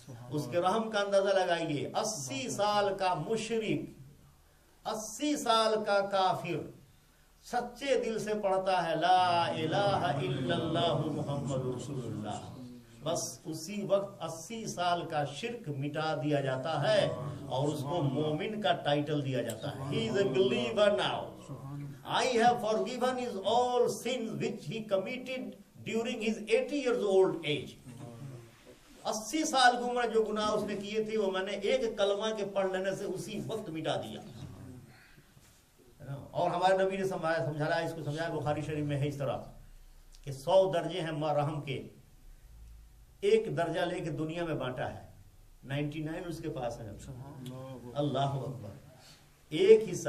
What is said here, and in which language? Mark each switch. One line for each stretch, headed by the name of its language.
Urdu: اس کے رحم کا اندازہ لگائیے. 80 سال کا مشرک، 80 سال کا کافر سچے دل سے پڑھتا ہے
Arabic: لا الہ الا اللہ محمد رسول اللہ،
Urdu: بس اسی وقت 80 سال کا شرک مٹا دیا جاتا ہے اور اس کو مومن کا ٹائٹل دیا جاتا ہے.
English: He is a believer now. I have forgiven his all sins which he committed during his 80 years old age.
Urdu: 80 سال کی عمر جو گناہ اس نے کیے تھے وہ میں نے ایک کلمہ کے پڑھ لینے سے اسی وقت مٹا دیا. اور ہمارے نبی نے سمجھایا، اس کو سمجھایا بخاری شریف میں ہے اس طرح کہ 100 درجے ہیں رحم کے، ایک درجہ لے کے دنیا میں بانٹا ہے، 99 اس کے پاس ہے. اللہ اکبر. ایک حصہ.